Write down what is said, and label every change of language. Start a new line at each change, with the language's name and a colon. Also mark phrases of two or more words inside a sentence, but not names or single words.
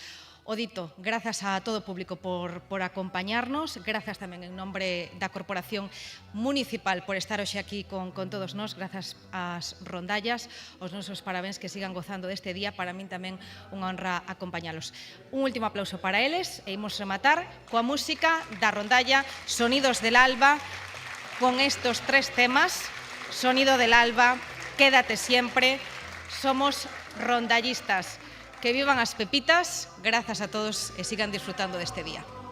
Galician: O dito, grazas a todo o público por acompañarnos, grazas tamén en nombre da Corporación Municipal por estar hoxe aquí con todos nós, grazas ás rondallas, os nosos parabéns, que sigan gozando deste día. Para min tamén unha honra acompañalos. Un último aplauso para eles e imos rematar coa música da rondalla Sonidos del Alba, con estos tres temas: Sonido del Alba, Quédate siempre, Somos rondallistas. Que vivan as pepitas, grazas a todos e sigan disfrutando deste día.